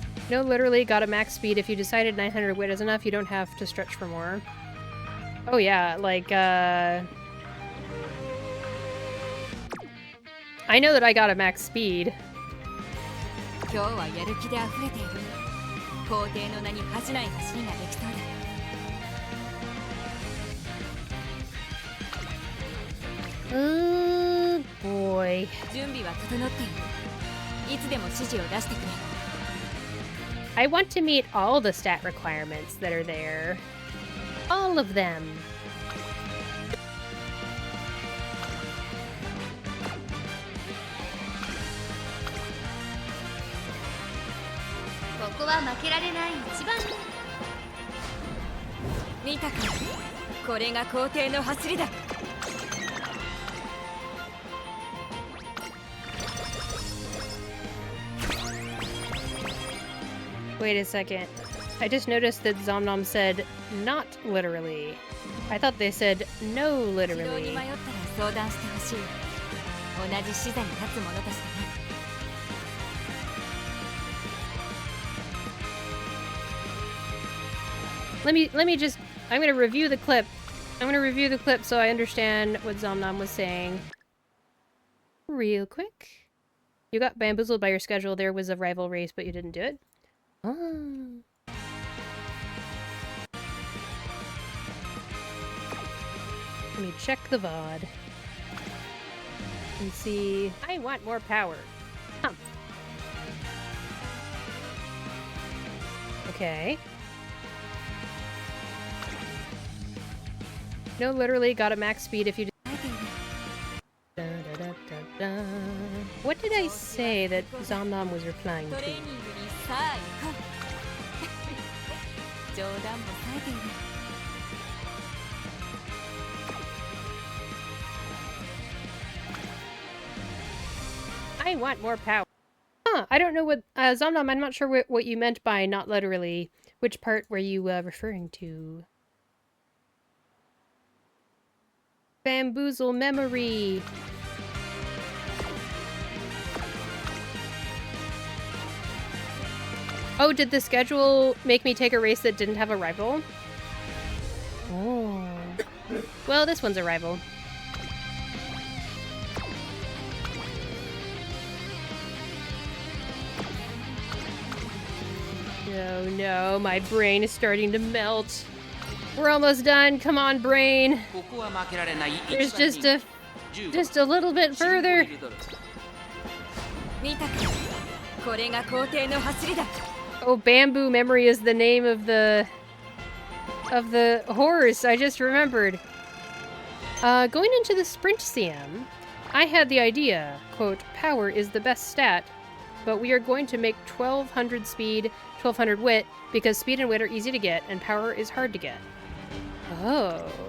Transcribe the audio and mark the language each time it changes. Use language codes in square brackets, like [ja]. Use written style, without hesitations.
[en] No, literally got a max speed. If you decided 900 wit is enough, you don't have to stretch for more. Oh yeah, like, I know that I got a max speed. [ja] 今日はやる気であふれている皇帝の名に恥じない走りができそうだ [en] Oh boy. [ja] 準備は整っているいつでも指示を出してくれ [en] I want to meet all the stat requirements that are there. All of them. [ja] ここは負けられない一番。見たか、これが皇帝の走りだ。 [en] Wait a second. I just noticed that Zomnom said not literally. I thought they said no [ja] 指導に [en] literally. [ja] 迷ったら相談してほしい。同じ視座に立つ者としてね。 [en] Let me just I'm gonna review the clip. I'm gonna review the clip so I understand what Zomnom was saying. Real quick. You got bamboozled by your schedule. There was a rival race, but you didn't do it. Oh. Let me check the VOD. And see. I want more power. Humph. Okay. No, literally got a max speed if you did. Da, da, da, da, da. What did I say that Zomnom was replying [ja] トレー [en] to? [ja] ニングにさあ行こう。冗談も冴えている。 [en] I want more power. Huh, I don't know what, Zomnom, I'm not sure what you meant by not literally. Which part were you referring to? Bamboozle memory. Oh, did the schedule make me take a race that didn't have a rival? Oh. Well, this one's a rival. No, no, my brain is starting to melt. We're almost done. Come on, brain. [ja] ここは負けられない [en] There's just a little bit further. [ja] 見たか、これが皇帝の走りだ。 [en] Oh, Bamboo Memory is the name of the horse. I just remembered. Going into the sprint CM, I had the idea, quote, power is the best stat, but we are going to make 1200 speed, 1200 wit, because speed and wit are easy to get, and power is hard to get. Oh.